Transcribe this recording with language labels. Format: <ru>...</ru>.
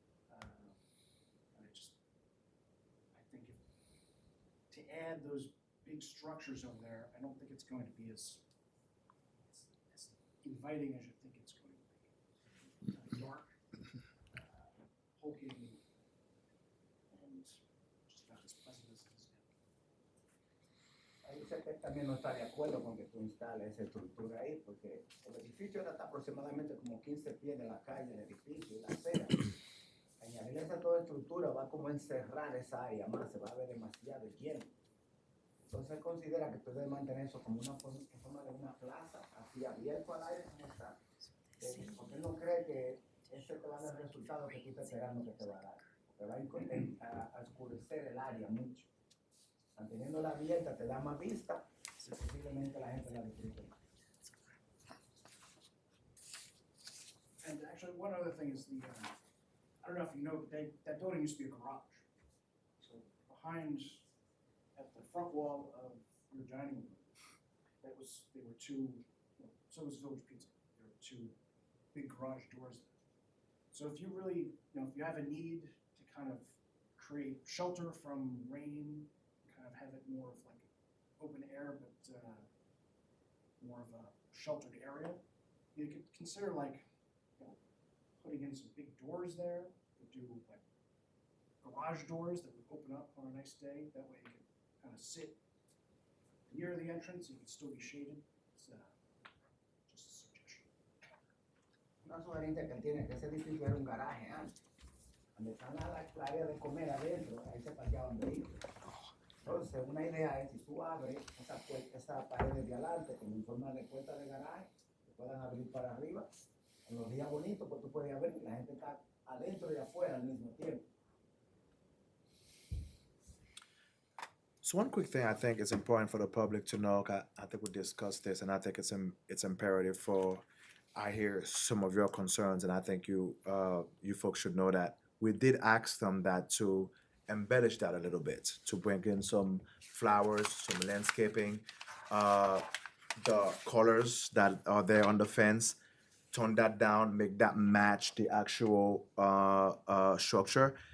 <en>And I think to add those big structures over there, I don't think it's going to be as inviting as you think it's going to be. Kind of dark, hulking, and just not as pleasant as it is now.</en> <es>Ahí sé que también no está de acuerdo con que tú instales esa estructura ahí, porque el edificio ahora está aproximadamente como 15 pies de la calle, el edificio y la acera. Añadir esa toda estructura va como a encerrar esa área más, se va a ver demasiado lleno. Entonces él considera que tú debes mantener eso como una forma de una plaza, así abierto al aire como está. Porque él no cree que ese te va a dar el resultado que tú estás esperando que te va a dar. Porque va a oscurecer el área mucho. Manteniéndola abierta te da más vista y posiblemente la gente la disfrute más.</es> <en>And actually, one other thing is I don't know if you know, but that building used to be a garage. So behind, at the front wall of your dining room, there were two, so was Village Pizza. There were two big garage doors there. So if you really, if you have a need to kind of create shelter from rain, kind of have it more of like open air, but more of a sheltered area, you could consider like, putting in some big doors there, do like garage doors that would open up on a nice day. That way you could kind of sit near the entrance, you could still be shaded. It's just a suggestion.</en> <es>Una sugerencia que él tiene que ese edificio era un garaje antes. Donde está la área de comer adentro, ahí se parqueaban vehículos. Entonces, una idea es si tú abres esa pared de adelante como en forma de puerta de garaje, que puedan abrir para arriba. En los días bonitos, pues tú puedes abrir y la gente está adentro y afuera al mismo tiempo.</es> <en>So one quick thing I think is important for the public to know, I think we discussed this, and I think it's imperative for, I hear some of your concerns, and I think you folks should know that. We did ask them that to embellish that a little bit, to bring in some flowers, some landscaping, the colors that are there on the fence, tone that down, make that match the actual structure.</en>